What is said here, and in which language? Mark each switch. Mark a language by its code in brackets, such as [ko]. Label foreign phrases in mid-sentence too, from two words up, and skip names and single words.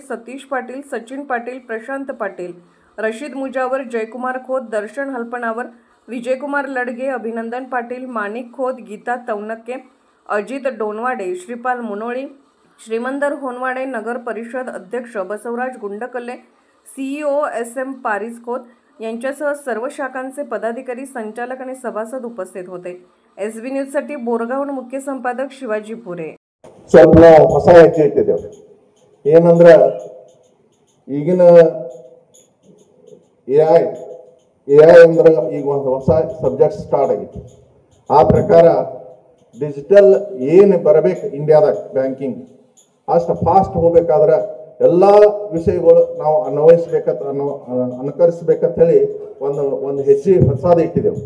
[mr] सतीश पाटील, सचिन पाटील, प्रशांत पाटील, रशीद मुजावर, जयकुमार खोत, दर्शन हलपणावर, विजयकुमार लडगे, अभिनंदन पाटील, माणिक खोत, गीता तवनके, अजित डोनवाडे, श्रीपाल मुनोळी, श्रीमंदर होनवाडे, नगर परिषद अध्यक्ष बसवराज गुंडकल्ले, CEO SM पारिस खोत यांच्यासह सर्व शाखांचे पदाधिकारी, संचालक आणि सभासद उपस्थित होते. SB न्यूजसाठी बोरगावहून मुख्य संपादक शिवाजी पुरे. [kn] ಸ್ವಲ್ಪ ಹೊಸ ಹೆಜ್ಜೆ ಇಟ್ಟಿದ್ದೇವೆ. ಏನಂದ್ರೆ ಈಗಿನ AI ಅಂದ್ರೆ ಈಗ ಒಂದು ಹೊಸ [en] subject start [kn] ಆಗಿತ್ತು. ಆ ಪ್ರಕಾರ ಡಿಜಿಟಲ್ ಏನು ಬರಬೇಕು ಇಂಡಿಯಾದಾಗ ಬ್ಯಾಂಕಿಂಗ್ ಅಷ್ಟು ಫಾಸ್ಟ್ ಹೋಗ್ಬೇಕಾದ್ರೆ ಎಲ್ಲ ವಿಷಯಗಳು ನಾವು ಅನುಕರಿಸ್ಬೇಕಂತ ಹೇಳಿ ಒಂದು ಹೆಜ್ಜೆ ಹೊಸದು ಇಟ್ಟಿದ್ದೆವು.